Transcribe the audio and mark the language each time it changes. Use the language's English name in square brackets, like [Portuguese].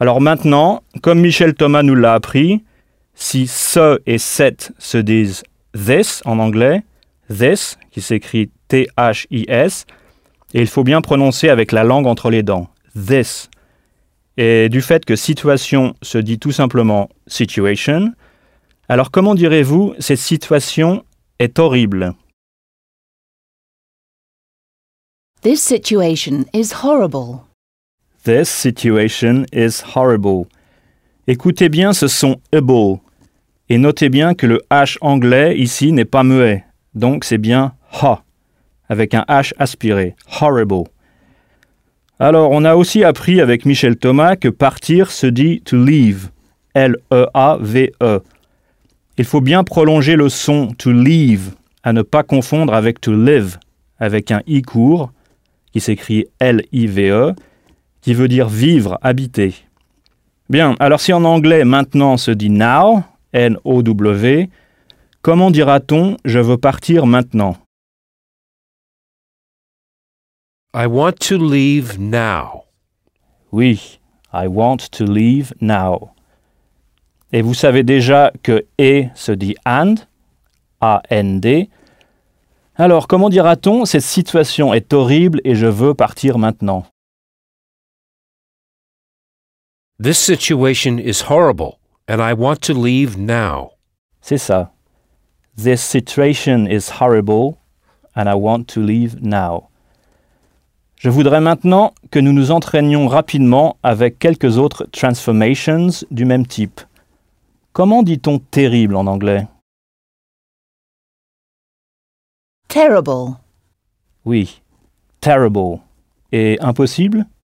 [French] Alors maintenant, comme Michel Thomas nous l'a appris, si « ce » et « cette » se disent « this » en anglais, « this » qui s'écrit « t-h-i-s », et il faut bien prononcer avec la langue entre les dents, « this ». Et du fait que « situation » se dit tout simplement « situation », alors comment direz-vous « cette situation est horrible » ? [English] This situation is horrible. This situation is horrible. [French] Écoutez bien ce son « able » et notez bien que le « h » anglais ici n'est pas muet, donc c'est bien « ha » avec un « h » aspiré, « horrible ». Alors, on a aussi appris avec Michel Thomas que « partir » se dit « [English] to leave [French] », « l-e-a-v-e ». Il faut bien prolonger le son « [English] to leave [French] » à ne pas confondre avec « [English] to live [French] » avec un « i » court, qui s'écrit L-I-V-E, qui veut dire vivre, habiter. Bien, alors si en anglais maintenant se dit now, N-O-W, comment dira-t-on je veux partir maintenant? [English] I want to leave now. [French] Oui, [English] I want to leave now. [French] Et vous savez déjà que et se dit and, A-N-D. Alors, comment dira-t-on « cette situation est horrible et je veux partir maintenant » ? [English] This situation is horrible and I want to leave now. [French] C'est ça. [English] This situation is horrible and I want to leave now. [French] Je voudrais maintenant que nous nous entraînions rapidement avec quelques autres transformations du même type. Comment dit-on « terrible » en anglais ? [English] Terrible. [French] Oui, terrible. Et impossible?